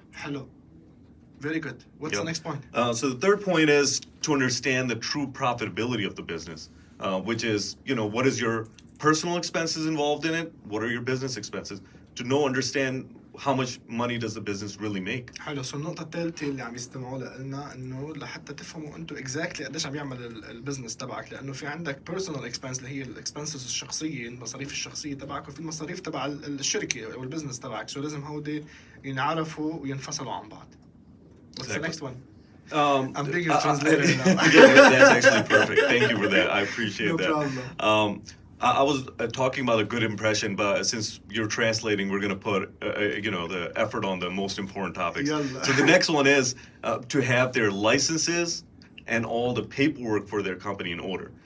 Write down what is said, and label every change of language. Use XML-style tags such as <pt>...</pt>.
<en>Hello. Very good. What's the next point? So the third point is to understand the true profitability of the business, which is, what is your personal expenses involved in it? What are your business expenses? To understand how much money does the business really make.</en> <ar>حلو. سو النقطة الثالثة اللي عم يستمعوا لنا انه لحتى تفهموا انتم اكزاكتلي قديش عم يعمل البزنس تبعك، لانه في عندك بيرسونال اكسبنس اللي هي الاكسبنسز الشخصية، المصاريف الشخصية تبعك، وفي المصاريف تبع الشركة او البزنس تبعك. سو لازم هودي ينعرفوا وينفصلوا عن بعض.</ar> <en>What's the next one? I'm being your translator now. That's actually perfect. Thank you for that. I appreciate that. No problem. I was talking about a good impression, but since you're translating, we're going to put, the effort on the most important topics.</en> <ar>Yalla.</ar> <en>So the next one is to have their licenses and all the paperwork for their company in order.</en>